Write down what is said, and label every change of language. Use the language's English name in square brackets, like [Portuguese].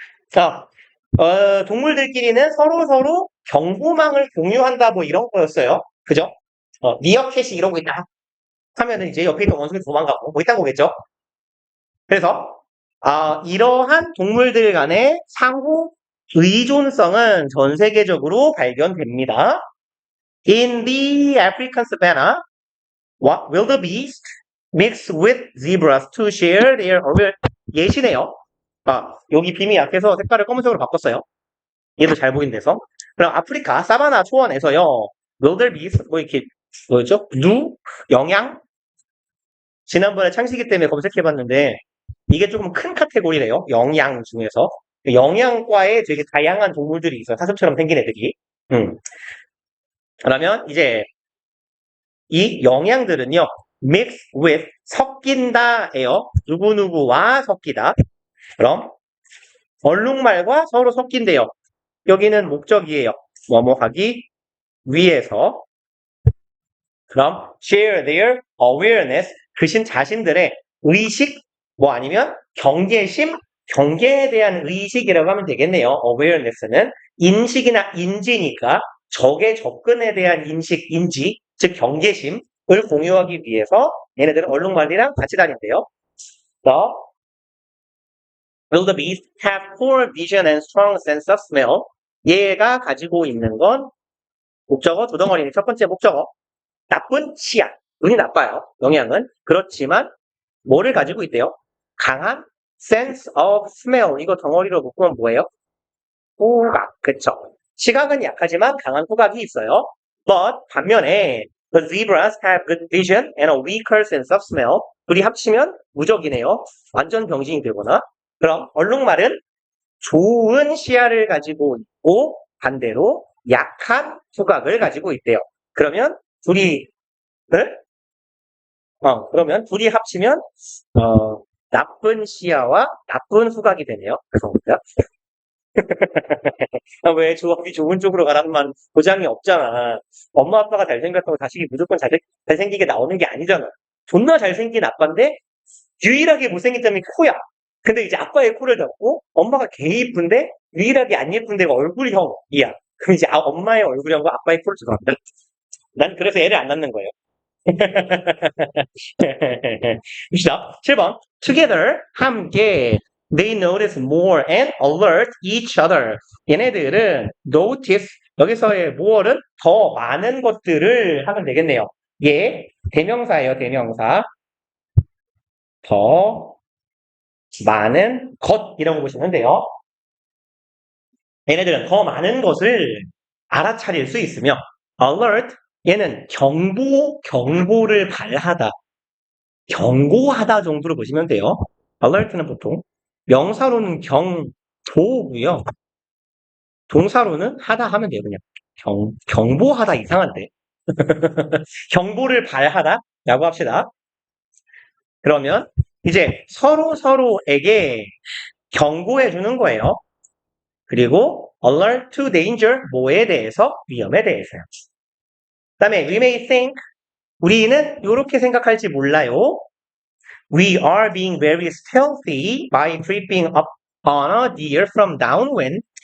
[Korean] 자, 동물들끼리는 서로 정보망을 공유한다 뭐 이런 거였어요. 그죠? 미어캣이 이러고 있다 하면은 이제 옆에 있는 원숭이 도망가고 뭐 이딴 거겠죠? 그래서 이러한 동물들 간의 상호 의존성은 전 세계적으로 발견됩니다. [English] In the African savanna, what will the beast mix with zebras to share their [Korean] 예시네요. 여기 빔이 약해서 색깔을 검은색으로 바꿨어요. 얘도 잘 보이는 데서. 그럼 아프리카 사바나 초원에서요. wildebeest 뭐 이렇게 뭐였죠? 영양? 지난번에 창식이 때문에 검색해봤는데 이게 조금 큰 카테고리래요. 영양 중에서. 영양과에 되게 다양한 동물들이 있어요. 사슴처럼 생긴 애들이. 그러면 이제 이 영양들은요. mix with 섞인다예요. 누구누구와 섞이다. 그럼 얼룩말과 서로 섞인대요. 여기는 목적이에요. 뭐뭐하기 위해서. 그럼 [English] share their awareness [Korean] 그신 자신들의 의식 뭐 아니면 경계심 경계에 대한 의식이라고 하면 되겠네요. awareness는 인식이나 인지니까 적의 접근에 대한 인식, 인지 즉 경계심을 공유하기 위해서 얘네들은 얼룩말이랑 같이 다닌대요. [English] The wildebeest have poor vision and strong sense of smell. [Korean] 얘가 가지고 있는 건 목적어 두 덩어리니 첫 번째 목적어 나쁜 시야 눈이 나빠요. 영양은 그렇지만 뭐를 가지고 있대요? 강한 [English] sense of smell [Korean] 이거 덩어리로 묶으면 뭐예요? 후각 그쵸? 시각은 약하지만 강한 후각이 있어요. [English] But [Korean] 반면에 [English] the zebras have good vision and a weaker sense of smell. [Korean] 둘이 합치면 무적이네요. 완전 병신이 되거나. 그럼 얼룩말은 좋은 시야를 가지고 있고 반대로 약한 후각을 가지고 있대요. 그러면 둘이 그러면 둘이 합치면 나쁜 시야와 나쁜 후각이 되네요. 죄송합니다. 왜 조합이 좋은 쪽으로 가라는 말 보장이 없잖아. 엄마 아빠가 잘생겼다고 자식이 무조건 잘생기게 나오는 게 아니잖아. 존나 잘생긴 아빠인데 유일하게 못생긴 점이 코야. 근데 이제 아빠의 코를 잡고 엄마가 개 이쁜데 유일하게 안 예쁜 데가 얼굴형이야. 그럼 이제 엄마의 얼굴형과 아빠의 코를 죄송합니다. 난 그래서 애를 안 낳는 거예요. 봅시다. 7번. [English] Together, 함께. They notice more and alert each other. [Korean] 얘네들은 notice, 여기서의 more은 더 많은 것들을 하면 되겠네요. 얘, 대명사예요, 대명사. 더 많은 것이라고 보시면 돼요. 얘네들은 더 많은 것을 알아차릴 수 있으며, alert, 얘는 경보를 발하다. 경고하다 정도로 보시면 돼요. alert는 보통 명사로는 경보고요. 동사로는 하다 하면 돼요. 그냥 경보하다 이상한데. 경보를 발하다라고 합시다. 그러면 이제 서로에게 경고해 주는 거예요. 그리고 [English] alert to danger [Korean] 뭐에 대해서 위험에 대해서요. 그다음에 [English] we may think [Korean] 우리는 이렇게 생각할지 몰라요. [English] We are being very stealthy by creeping up on a deer from downwind.